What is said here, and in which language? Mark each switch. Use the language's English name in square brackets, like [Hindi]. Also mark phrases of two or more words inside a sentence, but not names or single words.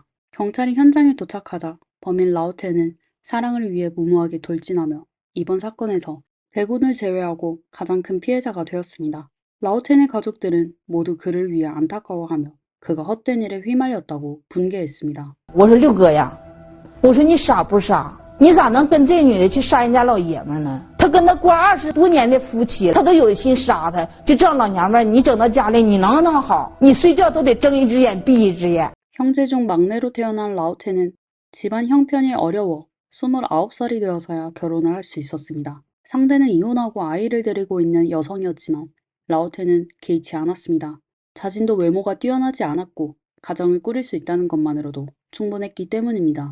[Korean] 경찰이 현장에 도착하자 범인 라오테는 사랑을 위해 무모하게 돌진하며 이번 사건에서 대군을 제외하고 가장 큰 피해자가 되었습니다. 라오텐의 가족들은 모두 그를 위해 안타까워하며 그가 헛된 일에 휘말렸다고 분개했습니다. [Chinese] 我说六哥呀，我说你傻不傻？你咋能跟这女的去杀人家老爷们呢？他跟他过20多年的夫妻，他都有心杀他，就这样老娘们你整到家里，你能弄好？你睡觉都得睁一只眼闭一只眼。 [Korean] 형제 중 막내로 태어난 라오테는 집안 형편이 어려워 29살이 되어서야 결혼을 할 수 있었습니다. 상대는 이혼하고 아이를 데리고 있는 여성이었지만 라오테는 개의치 않았습니다. 자신도 외모가 뛰어나지 않았고 가정을 꾸릴 수 있다는 것만으로도 충분했기 때문입니다.